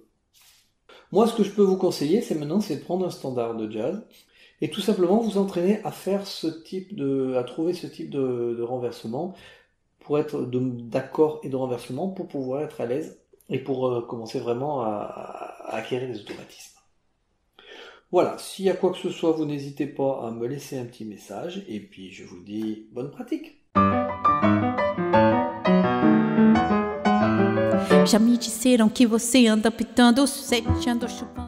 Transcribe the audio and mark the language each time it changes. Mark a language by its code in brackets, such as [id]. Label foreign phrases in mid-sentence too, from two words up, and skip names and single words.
[fr] Moi, ce que je peux vous conseiller, c'est de prendre un standard de jazz et tout simplement vous entraîner à faire à trouver ce type de renversement pour être d'accord et de renversement pour pouvoir être à l'aise et pour commencer vraiment à acquérir des automatismes. Voilà, s'il y a quoi que ce soit, vous n'hésitez pas à me laisser un petit message et puis je vous dis bonne pratique. [pt] Já me disseram que você anda pitando, sete, anda chupando.